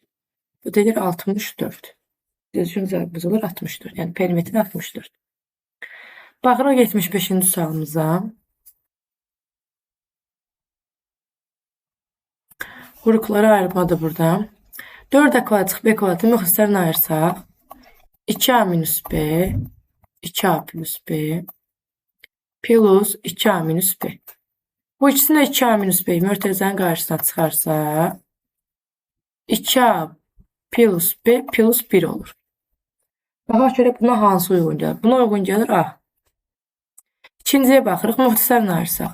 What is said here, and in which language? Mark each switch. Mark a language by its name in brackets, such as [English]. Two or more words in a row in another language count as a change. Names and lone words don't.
[Azerbaijani] Bu dedir 64. Düzgün cavabımız olur 64. Yəni perimetri 64. Baxırıq 75-ci sualımıza. Qruqlara ayırmadır burada. 4a kvadrat çıxıb b kvadratı müxlislərini ayırsaq. 2a minus b, 2a plus b, plus 2a minus b. Bu ikisini 2a minus b mötərizənin qarşısına çıxarsa 2a plus b plus 1 olur. Baxaq görə buna hansı uyğun gəlir? Buna uyğun gəlir A. İkinciyə baxırıq, müxlislərini ayırsaq.